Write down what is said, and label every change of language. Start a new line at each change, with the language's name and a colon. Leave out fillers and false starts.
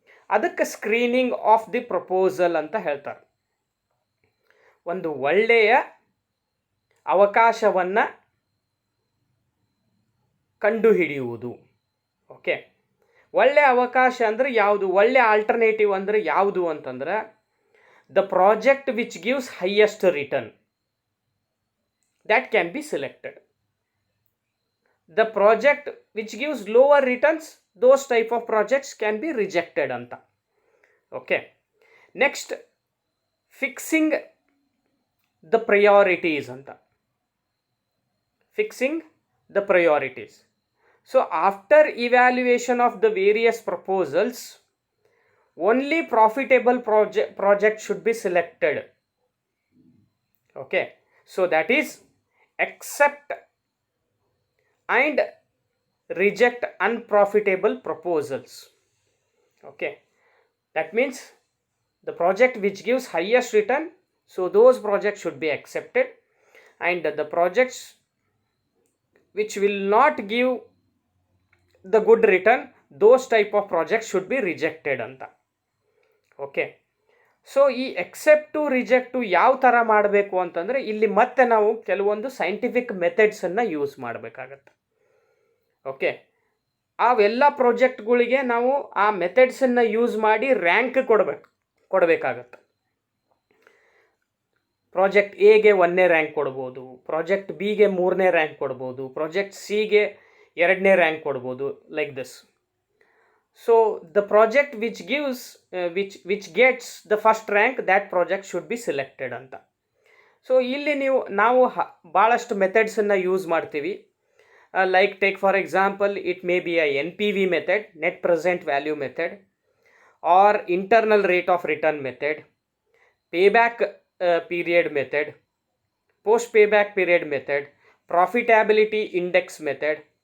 Kannada: ಅದಕ್ಕೆ screening of the proposal ಅಂತ ಹೇಳ್ತಾರೆ. ಒಂದು ಒಳ್ಳೆಯ ಅವಕಾಶವನ್ನು ಕಂಡುಹಿಡಿಯುವುದು. ಓಕೆ, ಒಳ್ಳೆಯ ಅವಕಾಶ ಅಂದರೆ ಯಾವುದು, ಒಳ್ಳೆಯ ಆಲ್ಟರ್ನೇಟಿವ್ ಅಂದರೆ ಯಾವುದು ಅಂತಂದ್ರೆ,
English: The project which gives highest return, that can be selected. The project which gives lower returns, those type of projects can be rejected anta. Okay, next, fixing the priorities anta. Fixing the priorities. So after evaluation of the various proposals, only profitable project should be selected. Okay, so that is accept and reject unprofitable proposals. Okay, that means the project which gives highest return, so those projects should be accepted, and the projects which will not give the good return, those type of projects should be rejected anta.
Kannada: Okay, so ಈ accept reject ಯಾವ ಥರ ಮಾಡಬೇಕು ಅಂತಂದರೆ, ಇಲ್ಲಿ ಮತ್ತೆ ನಾವು ಕೆಲವೊಂದು scientific ಮೆಥಡ್ಸನ್ನು use ಮಾಡಬೇಕಾಗತ್ತೆ. ಓಕೆ, ಅವೆಲ್ಲ ಪ್ರಾಜೆಕ್ಟ್ಗಳಿಗೆ ನಾವು ಆ ಮೆಥಡ್ಸನ್ನು ಯೂಸ್ ಮಾಡಿ ರ್ಯಾಂಕ್ ಕೊಡಬೇಕಾಗತ್ತೆ. ಪ್ರಾಜೆಕ್ಟ್ ಎಗೆ 1ನೇ ರ್ಯಾಂಕ್ ಕೊಡ್ಬೋದು, ಪ್ರಾಜೆಕ್ಟ್ ಬಿಗೆ 3ನೇ ರ್ಯಾಂಕ್ ಕೊಡ್ಬೋದು, ಪ್ರಾಜೆಕ್ಟ್ ಸಿಗೆ 2ನೇ ರ್ಯಾಂಕ್ ಕೊಡ್ಬೋದು, like this.
English: So the project which gives which gets the first rank, that project should be selected ಅಂತ.
Kannada: ಸೊ ಇಲ್ಲಿ ನಾವು ಭಾಳಷ್ಟು ಮೆಥಡ್ಸನ್ನು ಯೂಸ್ ಮಾಡ್ತೀವಿ.
English: Like take for example, it may be a NPV method, net present value method, or internal rate of return method, payback period method, post payback period method, profitability index method.